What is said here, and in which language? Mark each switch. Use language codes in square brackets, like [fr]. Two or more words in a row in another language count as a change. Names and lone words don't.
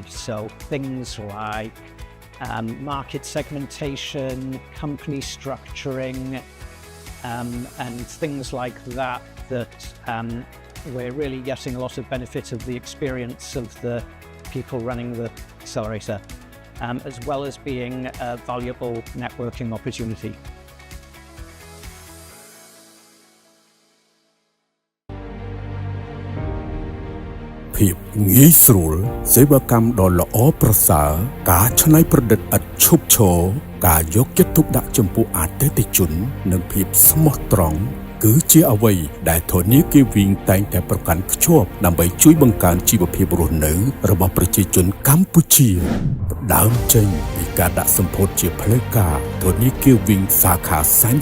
[en] So things like market segmentation, company structuring, and things like that we're really getting a lot of benefit of the experience of the people running the accelerator. As well as being a valuable networking opportunity. [km] ភាពងាយស្រួលសេវាកម្មដ៏ល្អប្រសើរការច្នៃប្រឌិត ឥតឈប់ឈរការយកចិត្តទុកដាក់ចំពោះអតិថិជននិងភាពស្មោះត្រង់គឺជាអ្វីដែលធនាគារ Wing តែងតែប្រកាន់ខ្ជាប់ដើម្បីជួយបង្កើនជីវភាពរស់នៅរបស់ប្រជាជនកម្ពុជាដើមចេញពីការដាក់សម្ពោធជាផ្លូវការធនាគារវិញសាខាសែន